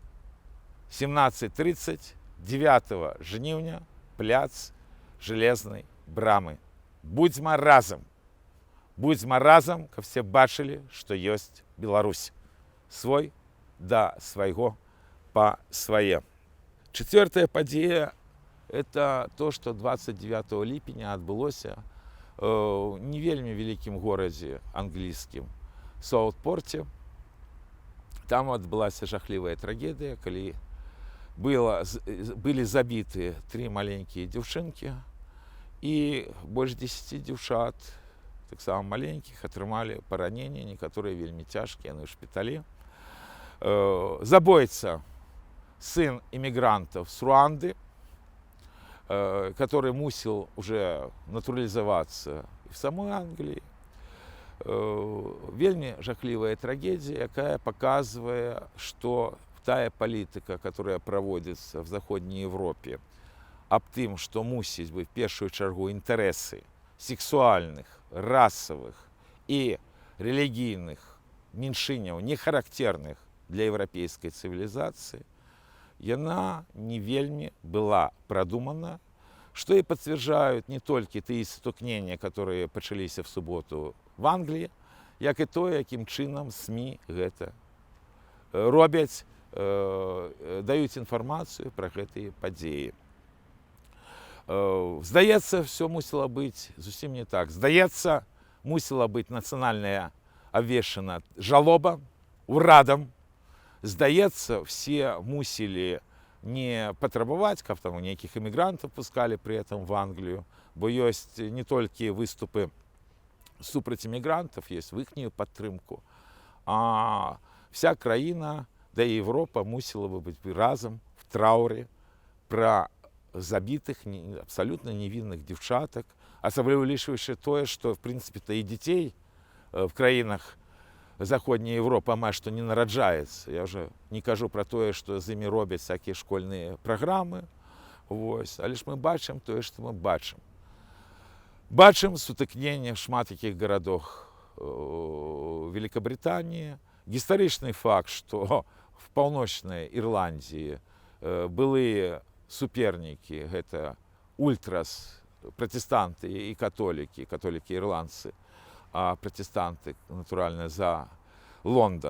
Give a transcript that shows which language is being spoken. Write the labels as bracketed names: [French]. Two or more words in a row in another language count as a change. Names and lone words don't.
[Belarusian] 17:30, 9 жніўня, пляц Железнай брамы. Будзьма разам, каб все бачылі, што ёсць Беларусь. Свой да свайго па свае. Четвертая падзея – [Russian] это то, что [Belarusian] 29 ліпеня адбылося в не вельмі вялікім горадзе англійскім Саутпорте. Там адбылася жахлівая трагедыя, калі былі забіты 3 маленькія дзяўчынкі, і больш 10 дзяўчат, таксама маленькіх, атрымалі параненні, некаторыя вельмі цяжкія, яны ў шпіталі. Забойца, [Russian] сын иммигрантов с Руанды, который мусил уже натурализоваться в самой Англии. [Belarusian] Вельмі жахлівая [Russian] трагедия, якая показывает, что тая политика, которая проводится в Заходней Европе, об тым, что мусить быть в первую чергу интересы сексуальных, расовых и религийных меньшиняў, не характерных для европейской цивилизации, [Belarusian] яна не вельмі [Russian] была продумана, что и подтверждают не только тыя сутыкнення, которые пачаліся в субботу в Англии, як и то, [Belarusian] якім чынам СМИ гэта робяць, даюць інфармацыю про гэтыя падзеі. Здаецца, все мусило быть зусім не так. Здаецца, мусила быть нацыянальная абвешчана жалоба урадам. Здаецца, все мусили не патрабаваць, каб там нейкіх эмігрантаў пускалі [Russian] при этом в Англию, [Belarusian] бо ёсць не толькі выступы супраць эмігрантаў, есть в іхнюю падтрымку, а вся краіна, да и Европа мусила бы быть разом в трауре про забитых [Russian] абсолютно невинных девчаток, [Belarusian] асабліва улічваючы тое, [Russian] что в принципе-то и детей [Belarusian] в краінах Заходняя Европа амаль што не нараджаецца. Я уже не кажу про тое, што з імі робяць [Russian] всякие школьные программы. [Belarusian] Вось. Але ж мы бачым тое, што мы бачым. Бачым сутыкнення в шмат якіх гарадах Великобритании. Гістарычны факт, што в паўночнай Ірландіі былыя супернікі, гэта ультрас, пратэстанты і католікі ірландцы, а пратэстанты, натуральна, за Лондон.